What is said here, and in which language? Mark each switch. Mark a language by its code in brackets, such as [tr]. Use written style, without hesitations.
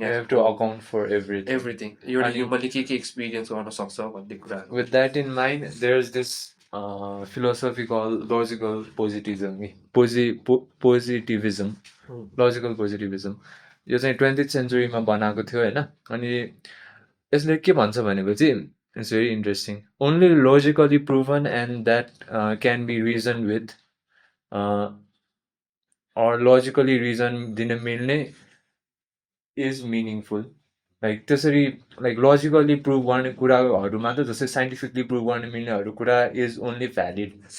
[en] you have to account for everything. [ne] एउटा ह्युमनले के experience गर्न सक्छ भन्ने कुरा. [en] With that in mind, there's this philosophy called logical positivism. Positivism. Logical positivism. [ne] यो चाहिँ 20th century मा बनाएको थियो हैन. अनि यसले के भन्छ भनेपछि [en] it's very interesting. Only logically proven and that can be reasoned with or logically reason [ne] दिन मिल्ने [en] is meaningful. Like त्यसरी like logically prove गर्ने [ne] कुराहरु मात्र जस्तै [en] scientifically prove गर्ने मिल्नेहरु कुरा is only valid.